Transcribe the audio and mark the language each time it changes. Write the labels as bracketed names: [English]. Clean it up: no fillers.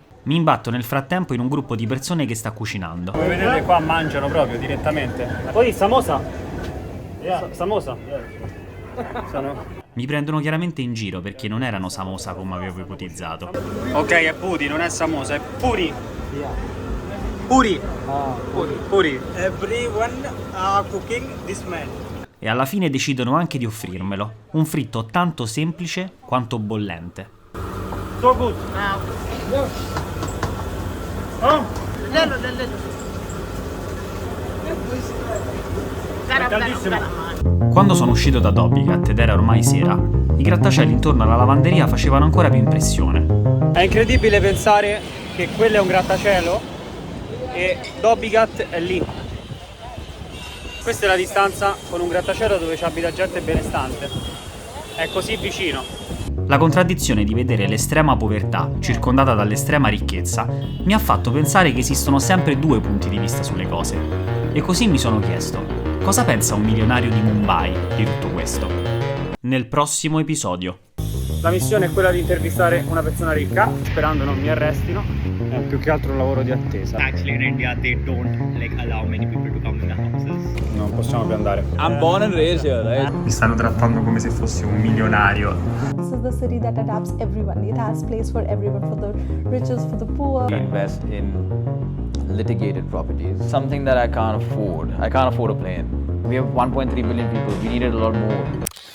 [Italian] Mi imbatto nel frattempo in un gruppo di persone che sta cucinando. Come vedete qua mangiano proprio direttamente. Poi samosa? Samosa? Mi prendono chiaramente in giro perché non erano samosa come avevo ipotizzato. Ok, è puri, non è samosa, è puri. Puri. Puri. [English] Everyone cooking this man. [Italian] E alla fine decidono anche di offrirmelo. Un fritto tanto semplice quanto bollente. [English] So good. [Italian] Quando sono uscito da Dobbigat ed era ormai sera, i grattacieli intorno alla lavanderia facevano ancora più impressione. È incredibile pensare che quello è un grattacielo e Dobbigat è lì. Questa è la distanza con un grattacielo dove ci abita gente benestante. È così vicino. La contraddizione di vedere l'estrema povertà circondata dall'estrema ricchezza mi ha fatto pensare che esistono sempre due punti di vista sulle cose. E così mi sono chiesto, cosa pensa un milionario di Mumbai di tutto questo? Nel prossimo episodio. La missione è quella di intervistare una persona ricca, sperando non mi arrestino. È più che altro un lavoro di attesa. [English] Actually, in India, they don't allow many people to come in the houses. [Italian] Non possiamo più andare. [English] I'm born and raised here, right? [Italian] Mi stanno trattando come se fossi un milionario. [English] This is the city that adapts everyone. It has place for everyone, for the richest, for the poor. Invest in litigated properties, something that I can't afford. I can't afford a plane. We have 1.3 billion people. We needed a lot more.